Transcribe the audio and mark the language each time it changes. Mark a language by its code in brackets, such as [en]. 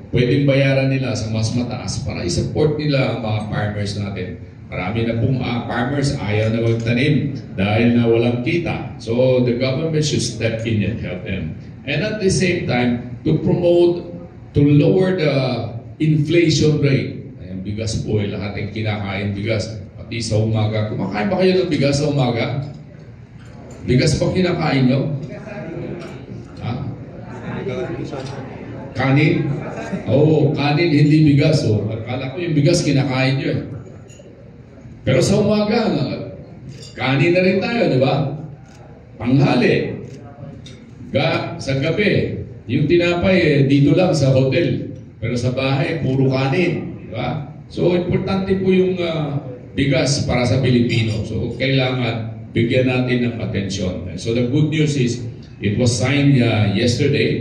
[tl] Pwedeng bayaran nila sa mas mataas para i-support nila ang mga farmers natin. Marami na pong farmers ayaw na magtanim dahil na walang kita. [en] So the government should step in and help them. And at the same time, to lower the inflation rate. [tl] Ayan, bigas po ay lahat ay kinakain bigas. Pati sa umaga. Kumakain ba kayo ng bigas sa umaga? Bigas pa kinakain nyo? Ha? Kanin? Oo, kanin, hindi bigas. Oh. Akala ko yung bigas kinakain nyo. Pero sa umaga, kanin na rin tayo, di ba? Panghali. Sa gabi, yung tinapay dito lang sa hotel. Pero sa bahay, puro kanin. Di ba? So, importante po yung bigas para sa Pilipino. So, kailangan bigyan natin ng atensyon. [en] So, the good news is, it was signed yesterday.